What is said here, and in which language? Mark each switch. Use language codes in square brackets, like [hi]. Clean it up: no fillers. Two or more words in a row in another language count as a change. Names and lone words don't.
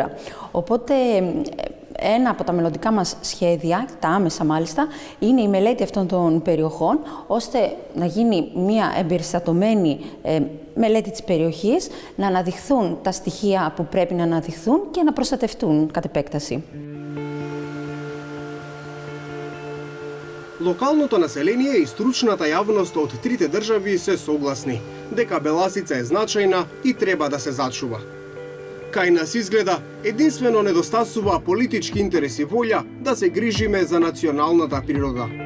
[el] Οπότε ένα από τα μελλοντικά μας σχέδια, τα άμεσα μάλιστα, είναι η μελέτη αυτών των περιοχών, ώστε να γίνει μια εμπεριστατωμένη μελέτη της περιοχής, να αναδειχθούν τα στοιχεία που πρέπει να αναδειχθούν και να προστατευτούν κατ' επέκταση. [mk] Локалното население и стручната јавност од трите држави се согласни дека Беласица е значајна и треба да се зачува. Кај нас изгледа, единствено недостасува политички интерес и волја да се грижиме за националната природа.